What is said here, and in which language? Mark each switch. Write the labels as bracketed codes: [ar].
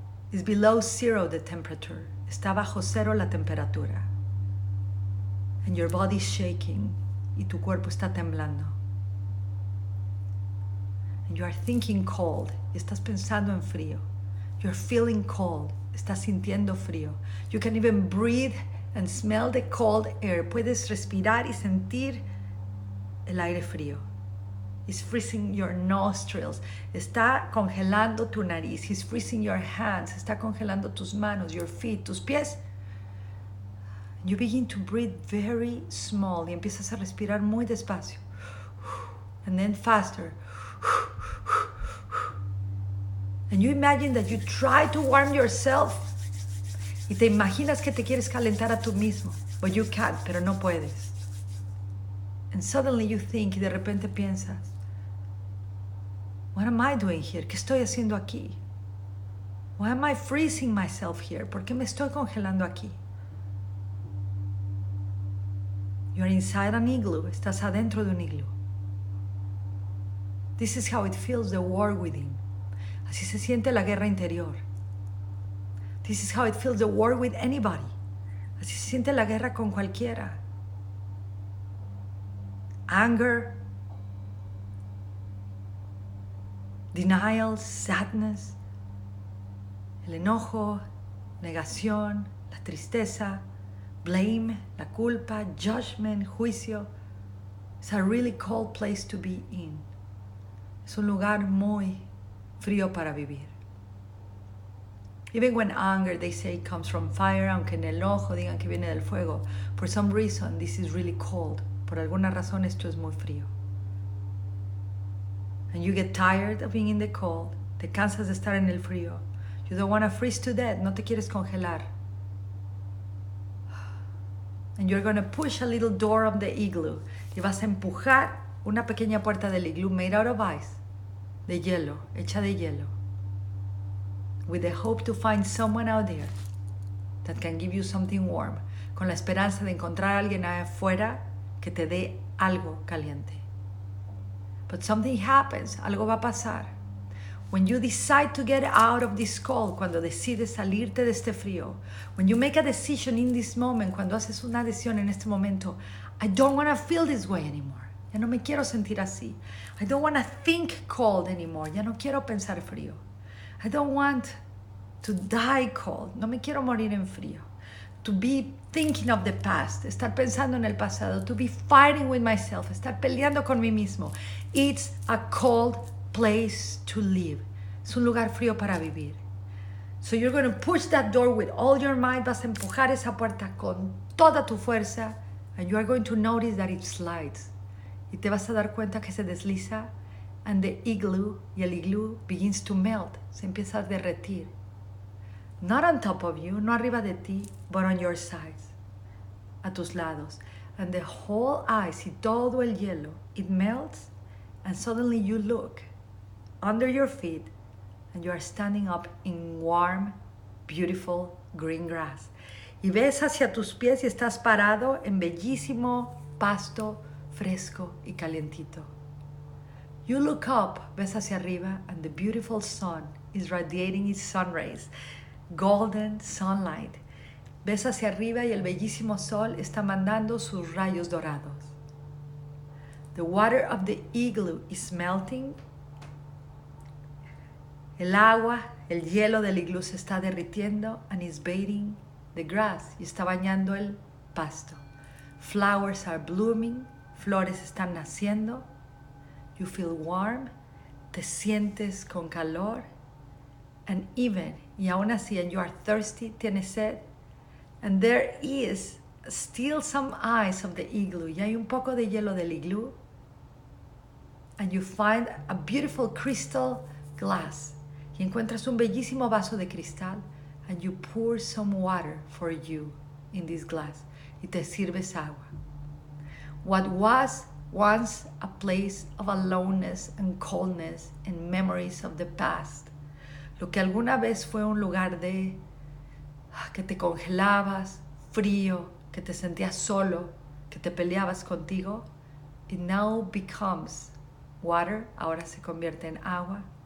[en] It's below zero the temperature, [es] está bajo cero la temperatura. [en] And your body is shaking, [es] y tu cuerpo está temblando. [en] And you are thinking cold, [es] y estás pensando en frío. [en] You're feeling cold, [es] estás sintiendo frío. [en] You can even breathe and smell the cold air. [es] Puedes respirar y sentir el aire frío. [en] It's freezing your nostrils. [es] Está congelando tu nariz. [en] He's freezing your hands. [es] Está congelando tus manos, [en] your feet, [es] tus pies. [en] You begin to breathe very small [es] y empiezas a respirar muy despacio. [en] and then faster. And you imagine that you try to warm yourself. [es] Y te imaginas que te quieres calentar a tú mismo. [en] But you can't, [es] pero no puedes. [en] And suddenly you think, [es] y de repente piensas, [en] what am I doing here? [es] ¿Qué estoy haciendo aquí? [en] Why am I freezing myself here? [es] ¿Por qué me estoy congelando aquí? [en] You're inside an igloo. [es] Estás adentro de un iglú. [en] This is how it feels, the war within. [es] Así se siente la guerra interior. [en] This is how it feels, the war with anybody. [es] Así se siente la guerra con cualquiera. [en] Anger, denial, sadness, [es] el enojo, negación, la tristeza, blame, la culpa, judgment, juicio. [en] It's a really cold place to be in. [es] Es un lugar muy frío para vivir. [en] Even when anger, they say, comes from fire, [es] aunque en el enojo digan que viene del fuego, [en] for some reason, this is really cold. [es] Por alguna razón, esto es muy frío. [en] And you get tired of being in the cold. [es] Te cansas de estar en el frío. [en] You don't want to freeze to death. [es] No te quieres congelar. [en] And you're going to push a little door of the igloo. [es] Y vas a empujar una pequeña puerta del iglú [en] made out of ice. [es] De hielo, hecha de hielo. [en] With the hope to find someone out there that can give you something warm. [es] Con la esperanza de encontrar a alguien afuera que te dé algo caliente. [en] But something happens, [es] algo va a pasar. [en] When you decide to get out of this cold, [es] cuando decides salirte de este frío, [en] when you make a decision in this moment, [es] cuando haces una decisión en este momento, [en] I don't want to feel this way anymore. [es] Ya no me quiero sentir así. [en] I don't want to think cold anymore. [es] Ya no quiero pensar frío. [en] I don't want to die cold. [es] No me quiero morir en frío. [en] To be thinking of the past. [es] Estar pensando en el pasado. [en] To be fighting with myself. [es] Estar peleando con mí mismo. [en] It's a cold place to live. [es] Es un lugar frío para vivir. [en] So you're going to push that door with all your might. [es] Vas a empujar esa puerta con toda tu fuerza. [en] And you are going to notice that it slides. [es] Y te vas a dar cuenta que se desliza. [en] And the igloo, [es] y el iglú, [en] begins to melt. [es] Se empieza a derretir. [en] Not on top of you, [es] no arriba de ti, [en] but on your sides. [es] A tus lados. [en] And the whole ice, [es] y todo el hielo, [en] it melts. And suddenly you look under your feet and you are standing up in warm, beautiful green grass. [es] Y ves hacia tus pies y estás parado en bellísimo pasto fresco y calientito. [en] You look up, [es] ves hacia arriba, [en] and the beautiful sun is radiating its sun rays, golden sunlight. [es] Ves hacia arriba y el bellísimo sol está mandando sus rayos dorados. [en] The water of the igloo is melting. [es] El agua, el hielo del iglú se está derritiendo [en] and is bathing the grass [es] y está bañando el pasto. [en] Flowers are blooming, [es] flores están naciendo. [en] You feel warm, [es] te sientes con calor. [en] And even, [es] y aún así, [en] and you are thirsty, [es] tienes sed. [en] And there is still some ice of the igloo. [es] Y hay un poco de hielo del iglú. [en] And you find a beautiful crystal glass. [es] Y encuentras un bellísimo vaso de cristal. [en] And you pour some water for you in this glass. [es] Y te sirves agua. [en] What was once a place of aloneness and coldness and memories of the past. [es] Lo que alguna vez fue un lugar de que te congelabas, frío, que te sentías solo, que te peleabas contigo, [en] it now becomes water, [es] ahora se convierte en agua.